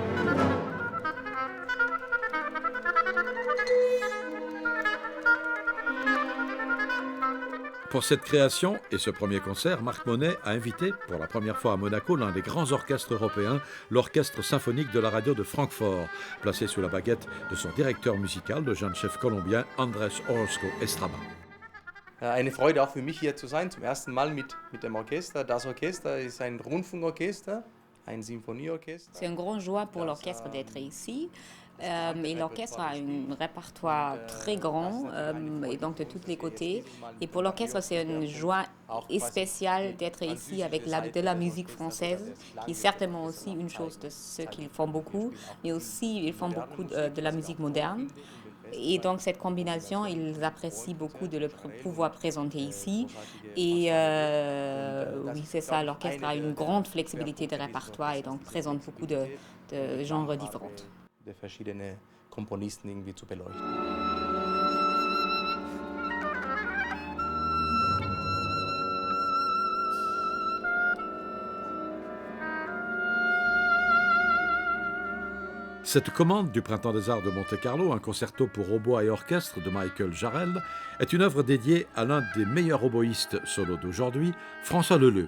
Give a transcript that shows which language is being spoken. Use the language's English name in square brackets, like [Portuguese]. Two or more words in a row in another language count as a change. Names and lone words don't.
[French] Pour cette création et ce premier concert, Marc Monet a invité pour la première fois à Monaco l'un des grands orchestres européens, l'Orchestre symphonique de la radio de Francfort, placé sous la baguette de son directeur musical, le jeune chef colombien Andrés Orozco Estrada. [German] Eine Freude auch für mich hier zu sein, zum ersten Mal mit dem Orchester. Das Orchester ist ein Rundfunkorchester, ein Symphonieorchester. [French] C'est une grande joie pour l'orchestre d'être ici. Et l'orchestre a un répertoire très grand et donc de tous les côtés. Et pour l'orchestre, c'est une joie spéciale d'être ici avec de la musique française, qui est certainement aussi une chose de ce qu'ils font beaucoup, mais aussi ils font beaucoup de la musique moderne. Et donc cette combinaison, ils apprécient beaucoup de le pouvoir présenter ici. Et oui, c'est ça, l'orchestre a une grande flexibilité de répertoire et donc présente beaucoup de genres différents. [German] De verschiedene Komponisten irgendwie zu beleuchten. [French] Cette commande du Printemps des Arts de Monte-Carlo, un concerto pour hautbois et orchestre de Michael Jarrell, est une œuvre dédiée à l'un des meilleurs oboïstes solo d'aujourd'hui, François Leleu.